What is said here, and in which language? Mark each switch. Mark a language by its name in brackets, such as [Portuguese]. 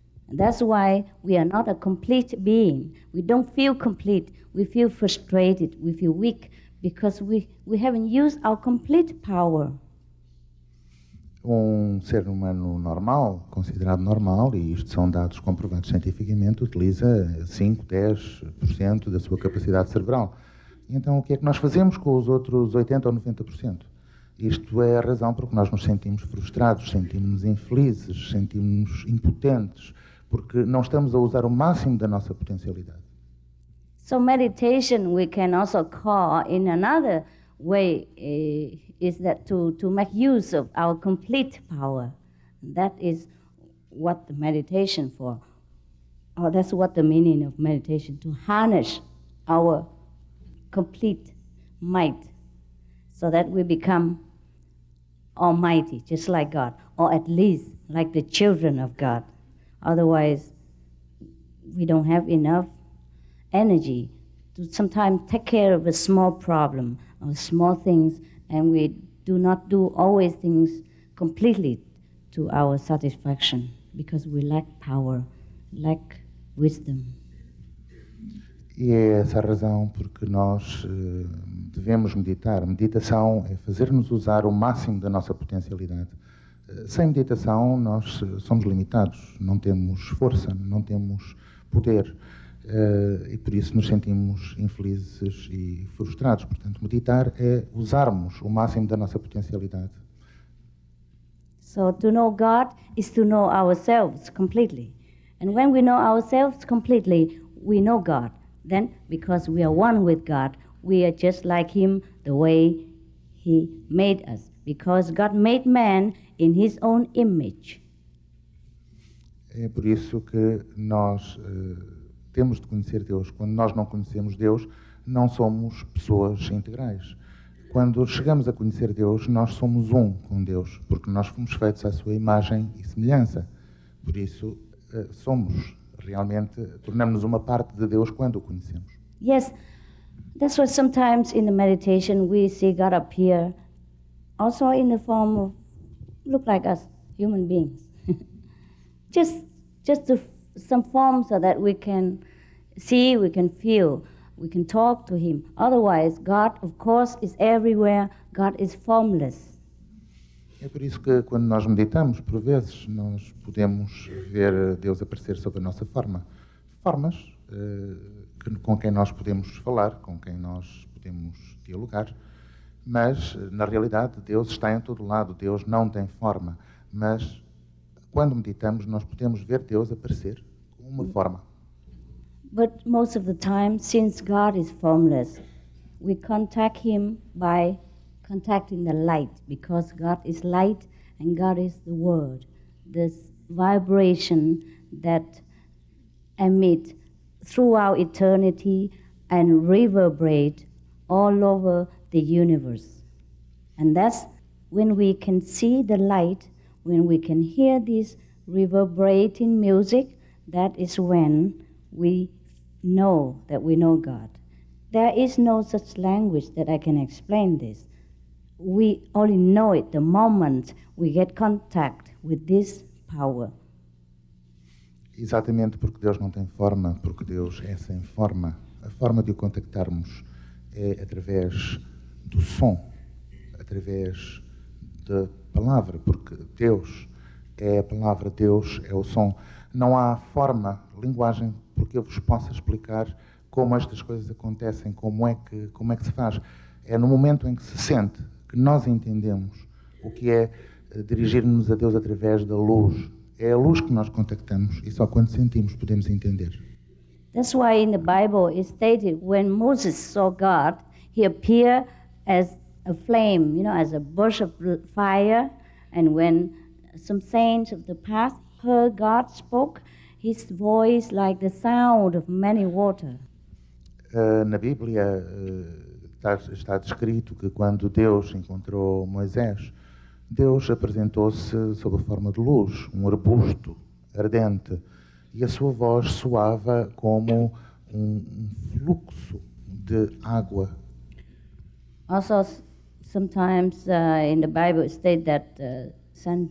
[English] That's why we are not a complete being. We don't feel complete. We feel frustrated. We feel weak because we haven't used our complete power. [Portuguese] Um ser humano normal, considerado normal, e isto são dados comprovados cientificamente, utiliza 5, 10% da sua capacidade cerebral. E então o que é que nós fazemos com os outros 80% ou 90%? Isto é a razão por que nós nos sentimos frustrados, sentimos-nos infelizes, sentimos-nos impotentes, porque não estamos a usar o máximo da nossa potencialidade. [English] So meditation we can also call in another way is that to make use of our complete power. That is what the meditation for. Or that's what the meaning of meditation, to harness our complete might so that we become almighty, just like God, or at least like the children of God. Otherwise, we don't have enough energy to sometimes take care of a small problem or small things, and we do not do always things completely to our satisfaction because we lack power, lack wisdom. [Portuguese] E é essa a razão porque nós devemos meditar. Meditação é fazer-nos usar o máximo da nossa potencialidade. Sem meditação, nós somos limitados, não temos força, não temos poder. E por isso nos sentimos infelizes e frustrados. Portanto, meditar é usarmos o máximo da nossa potencialidade. [English] So to know God is to know ourselves completely. And when we know ourselves completely, we know God. Then, because we are one with God, we are just like Him the way He made us. Because God made man in His own image. [Portuguese] É por isso que nós temos de conhecer Deus. Quando nós não conhecemos Deus, não somos pessoas integrais. Quando chegamos a conhecer Deus, nós somos um com Deus, porque nós fomos feitos à sua imagem e semelhança. Por isso, somos realmente, tornamos-nos uma parte de Deus quando o conhecemos. [English] Yes, that's why sometimes in the meditation we see God appear also in the form of, look like us, human beings. just some form so that we can see, we can feel, we can talk to Him. Otherwise, God, of course, is everywhere. God is formless. [Portuguese] É por isso que quando nós meditamos, por vezes, nós podemos ver Deus aparecer sob a nossa forma. Formas com quem nós podemos falar, com quem nós podemos dialogar. Mas, na realidade, Deus está em todo lado. Deus não tem forma. Mas, quando meditamos, nós podemos ver Deus aparecer com uma forma. [English] But most of the time, since God is formless, we contact Him by contacting the light, because God is light and God is the Word. This vibration that emit throughout eternity and reverberate all over the universe. And that's when we can see the light, when we can hear this reverberating music, that is when we know that we know God. There is no such language that I can explain this. We only know it the moment we get contact with this power. [Portuguese] Exatamente porque Deus não tem forma, porque Deus é sem forma. A forma de o contactarmos é através do som, através da palavra, porque Deus é a palavra, Deus é o som. Não há forma, linguagem, porque eu vos possa explicar como estas coisas acontecem, como é que se faz. É no momento em que se sente que nós entendemos o que é dirigir-nos a Deus através da luz. É a luz que nós contactamos e só quando sentimos podemos entender. [English] That's why in the Bible it's stated when Moses saw God, he appeared as a flame, as a burst of fire. And when some saints of the past heard God spoke, his voice like the sound of many water. [Portuguese] Na Bíblia está descrito que quando Deus encontrou Moisés, Deus apresentou-se sob a forma de luz, um arbusto ardente, e a sua voz soava como fluxo de água. [English] Also, sometimes in the Bible it states that St.